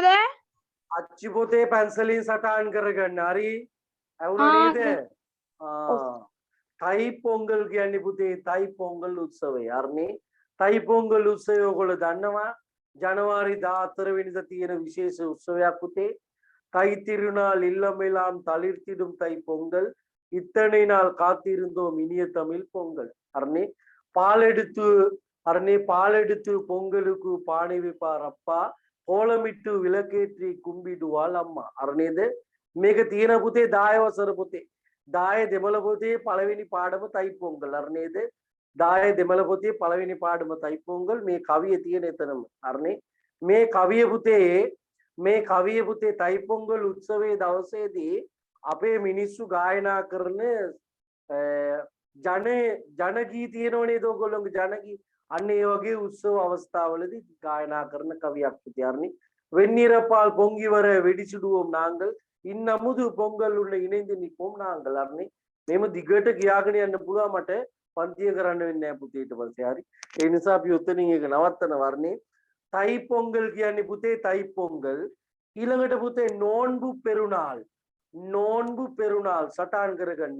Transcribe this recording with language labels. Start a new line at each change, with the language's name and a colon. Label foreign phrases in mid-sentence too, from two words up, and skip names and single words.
Sinhala: අච්චි පොතේ පැන්සලින් සටහන් කරගන්න. හරි. ඇහුණා නේද? තයි පොංගල් කියන්නේ පුතේ තයි පොංගල් උත්සවය. හරිනේ. තයි පොංගල් උත්සවය ඔයගොල්ලෝ දන්නවා. ජනවාරි 14 වෙනිදා තියෙන විශේෂ උත්සවයක් පුතේ.
Tamil: தை திருநாள் இல்லமெல்லாம் தளிர்த்திடும் தை பொங்கல் இத்தனை நாள் காத்திருந்தோம் இனிய தமிழ் பொங்கல். அரணே பாலெடுத்து பொங்கலுக்கு பானை வைப்பார் அப்பா கோலமிட்டு விளக்கேற்றி கும்பிடுவாள் அம்மா.
Sinhala: අරනේද මේක තියෙන පුතේ 10 වසර පුතේ 10 දෙමළ පොතේ පළවෙනි පාඩම තයි පොංගල්. අරනේද 10 දෙමළ පොතේ පළවෙනි පාඩම තයි පොංගල්. මේ කවිය තියෙන එතනම. අරනේ මේ කවිය පුතේ තයි පොංගල් උත්සවයේ දවසේදී අපේ මිනිස්සු ගායනා කරන ජන ගී තියෙනව නේද ඔයගොල්ලෝගේ ජන ගී. අන්න ඒ වගේ උත්සව අවස්ථාවලදී ගායනා කරන කවියක් පුතේ.
Tamil: අරනේ வெந்நீரப்பால் பொங்கி வர வெடிச்சுடுவோம் நாங்கள் இன்னமுது பொங்கல் உள்ள இணைந்து நிற்போம் நாங்கள்.
Sinhala: අරනේ මේම දිගට ගියාගෙන යන්න පුළුවන් මට පන්තිය කරන්න වෙන්නේ නැහැ පුතේ ඊට පස්සේ. හරි. ඒ නිසා අපි උතනින් එක නවත්තන වර්ණේ තයි පොංගල් කියන්නේ පුතේ තයි පොංගල්. ඊළඟට පුතේ නෝන්බු පෙරුණාල්. නෝන්බු පෙරුණාල් සටහන් කරගන්න.